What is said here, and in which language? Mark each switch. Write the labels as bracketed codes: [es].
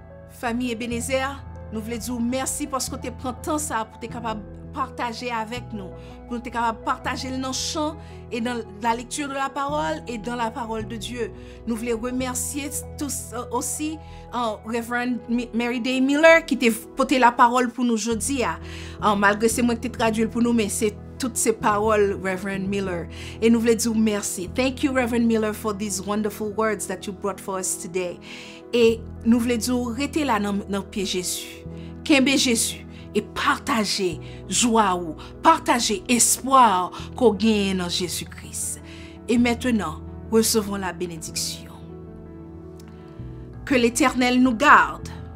[fr] Famille Ebenezer, nous voulons dire merci parce que tu prends temps ça pour être capable de partager avec nous, pour être capable de partager dans le chant et dans la lecture de la parole et dans la parole de Dieu. Nous voulons remercier tous aussi Reverend Mary Day Miller qui t'a porté la parole pour nous aujourd'hui. Malgré c'est moi qui t'ai traduit pour nous, mais c'est toutes ces paroles, Reverend Miller. Et nous voulons dire merci. [en] Thank you, Reverend Miller, for these wonderful words that you brought for us today. [fr] Et nous voulons dire, restez là dans le pied Jésus. Qu'aimer Jésus et partager joie ou partager espoir qu'on gagne dans Jésus-Christ. Et maintenant, recevons la bénédiction. Que l'Éternel nous garde.